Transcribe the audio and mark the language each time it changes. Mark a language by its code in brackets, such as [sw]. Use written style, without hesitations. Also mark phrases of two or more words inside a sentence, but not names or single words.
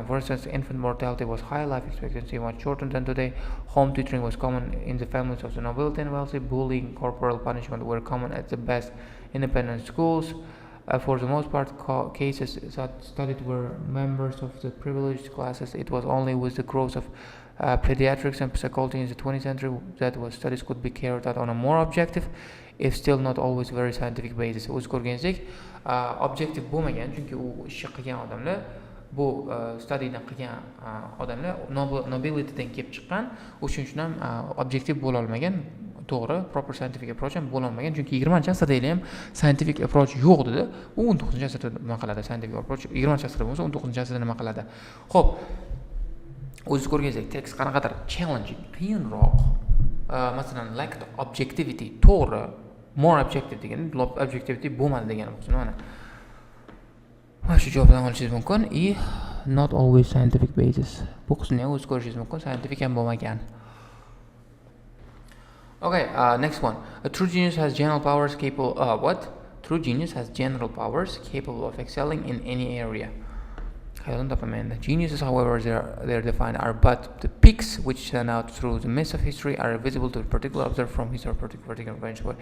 [en] For instance, infant mortality was high, life expectancy much shorter than today, home tutoring was common in the families of the nobility and wealthy, bullying, corporal punishment were common at the best independent schools, For the most part, cases studied were members of the privileged classes. It was only with the growth of pediatrics and psychology in the 20th century that studies could be carried out on a more objective, if still not always very scientific basis. [uz] O'z ko'rganingizdek, objektiv bo'lmagan, chunki u ishni qilgan odamlar, bu studyni qilgan odamlar nobilitydan kelib chiqqan, o'shuning uchun ham objektiv bo'la olmagan. To'g'ri, [en] proper scientific approach [uz] ham bo'la olmagan, chunki 20-asrda ham [en] scientific approach [uz] yo'q dedi. U 19-asrda nima qiladi? [en] Scientific approach [uz] 20-asrda bo'lsa, 19-asrda nima qiladi? Xo'p, o'zingiz ko'rganingizdek, tekst qanaqadir challenging, qiyinroq. Masalan, [en] lacked objectivity, [uz] to'g'ri, [en] more objective [uz] degani, objectivity bo'lmadi degani bo'lsin. Mana shu javobdan olishingiz mumkin. [en] Not always scientific basis. [uz] Bu qismni ham o'z ko'rishingiz mumkin, scientific ham bo'lmagan. [en] Okay, next one. A true genius has general powers capable True genius has general powers capable of excelling in any area. Geniuses, however, they're defined are but the peaks which stand out through the mist of history, are visible to a particular observer from his or particular vantage point.